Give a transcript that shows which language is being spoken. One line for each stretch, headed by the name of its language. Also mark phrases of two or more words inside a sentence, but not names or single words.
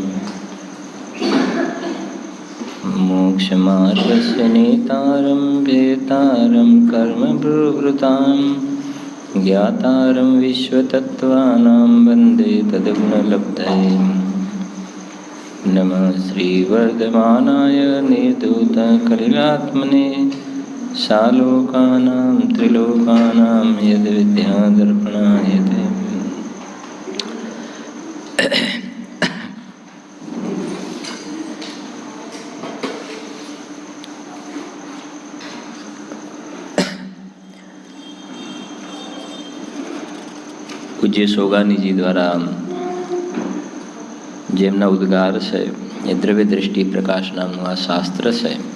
Sanskrit: मोक्षमार्गस्य नेतारं भेतारं कर्मभृभृतां ज्ञातारं विश्वतत्त्वानां वन्दे तद्गुणलब्धये नमः श्रीवर्धमानाय निर्धूतकलिलात्मने सालोकानां त्रिलोकानां यद्विद्यादर्पणाय ते
Gujarati: પૂજ્ય સોગાનીજી દ્વારા જેમના ઉદ્ગાર છે એ દ્રવ્ય દ્રષ્ટિ પ્રકાશ નામનું આ શાસ્ત્ર છે.